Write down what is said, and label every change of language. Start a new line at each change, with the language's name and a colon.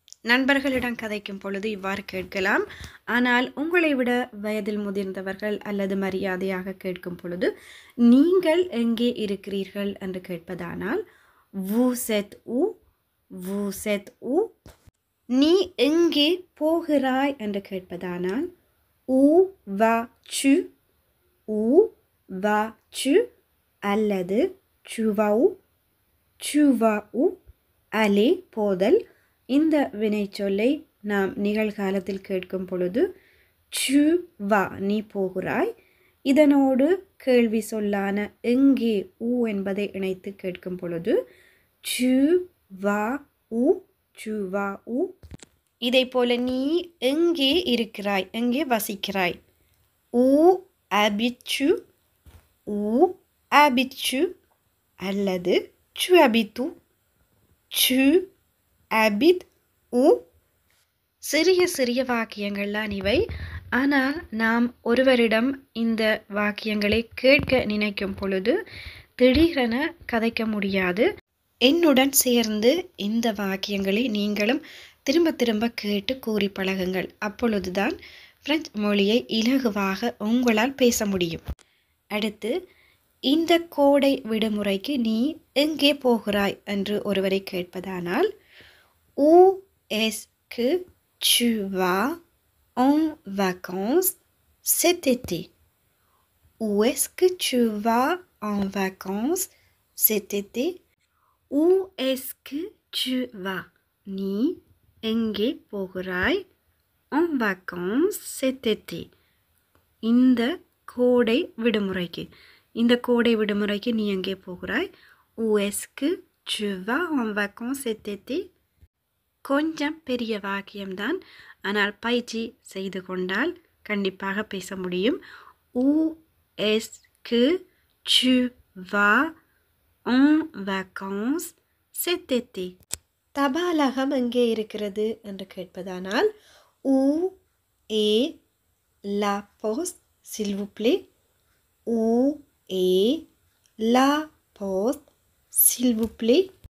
Tamil: நண்பர்களிடம் கதைக்கும் பொழுது இவ்வாறு கேட்கலாம். ஆனால் உங்களை விட வயதில் முதிர்ந்தவர்கள் அல்லது மரியாதையாக கேட்கும் பொழுது நீங்கள் எங்கே இருக்கிறீர்கள் என்று கேட்பதானால்
French: vous êtes où. vous êtes où.
Tamil: நீ எங்கே போகிறாய் என்று கேட்பதானால்
French: où vas-tu. où vas-tu அல்லது tu vas où. tu vas où. aller போதல்.
Tamil: இந்த வினைச்சொல்லை நாம் நிகழ்காலத்தில் கேட்கும் பொழுது
French: tu vas
Tamil: நீ போகிறாய். இதனோடு கேள்வி சொல்லான எங்கே ஊ என்பதை இணைத்து கேட்கும் பொழுது
French: tu vas où. tu vas où.
Tamil: இதை போல நீ எங்கே இருக்கிறாய் எங்கே வசிக்கிறாய்.
French: où habites-tu. où habites-tu அல்லது tu habites où. tu habites où.
Tamil: சிறிய சிறிய வாக்கியங்கள்லாம் இவை. ஆனால் நாம் ஒருவரிடம் இந்த வாக்கியங்களை கேட்க நினைக்கும் பொழுது திடீரென கதைக்க முடியாது. என்னுடன் சேர்ந்து இந்த வாக்கியங்களை நீங்களும் திரும்ப திரும்ப கேட்டு கூறி பழகுங்கள். அப்பொழுதுதான் பிரெஞ்சு மொழியை இலகுவாக உங்களால் பேச முடியும். அடுத்து இந்த கோடை விடுமுறைக்கு நீ எங்கே போகிறாய் என்று ஒருவரை கேட்பதானால்
French: où est-ce que tu vas en vacances cet été. où est-ce que tu vas en vacances cet été. où est-ce que tu vas
Tamil: நீ எங்கே போகிறாய்
French: en vacances cet été
Tamil: இந்த கோடை விடுமுறைக்கு. இந்த கோடை விடுமுறைக்கு நீ எங்கே போகிறாய்.
French: où est-ce que tu vas en vacances cet été.
Tamil: கொஞ்சம் பெரிய வாக்கியம்தான். ஆனால் பயிற்சி செய்து கொண்டால் கண்டிப்பாக பேச முடியும்.
French: où est-ce que tu vas en vacances cet été.
Tamil: தபாலகம் எங்கே இருக்கிறது என்று கேட்பதானால்
French: où est la poste s'il vous plaît où est la poste s'il vous plaît